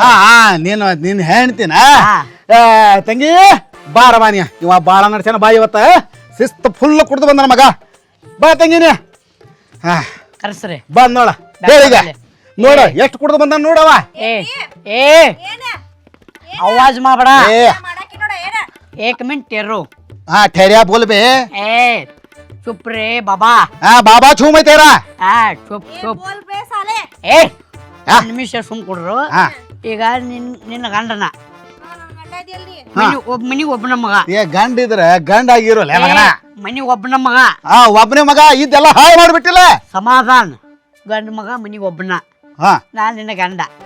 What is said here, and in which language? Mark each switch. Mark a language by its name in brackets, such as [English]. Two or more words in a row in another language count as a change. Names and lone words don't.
[Kannada] ನೀನ್ ಹೇಳ್ತೀನ ತಂಗಿ ಬಾರ ಬಾನಿಯ ಇವ ಬಾಳ ನಡ್ಸ್ಯಾನ ಬಾ ಇವತ್ತ ಶಿಸ್ತು ಫುಲ್ ಕುಡ್ದು ಬಂದ ಮಗ. ಬಾ ತಂಗಿನಿ ಕರ್ಸ್ರಿ ಬಂದ್ ನೋಡ ಹೇಳಿಗ ನೋಡ ಎಷ್ಟು ಕುಡ್ದು ಬಂದ ನೋಡವ. ಆವಾಜ್ ಮಾಡಬೇಡ. 1 ಮಿನಿಟ್ ಇರು. [Hindi] ठहरिया बोल बे चुप रे बाबा. बाबा छू मैं तेरा चुप बोल बे साले. [Kannada] ನಿಮಿಷ ಸುಮ್ ಕೊಡ್ರು. ಈಗ ನಿನ್ನ ಗಂಡನ ಮನಿಗೆ ಒಬ್ಬನ ಮಗ. ಗಂಡ ಇದ್ರ ಗಂಡ ಆಗಿರೋಲ್ಲ ಮಗನ. ಮನಿಗೆ ಒಬ್ಬನ ಮಗ. ಒಬ್ಬನೇ ಮಗ ಇದೆಲ್ಲ ಹಾಳು ಮಾಡ್ಬಿಟ್ಟಿಲ್ಲ. ಸಮಾಧಾನ ಗಂಡ ಮಗ ಮನಿಗೆ ಒಬ್ಬನ. ನಾನ್ ನಿನ್ನ ಗಂಡ.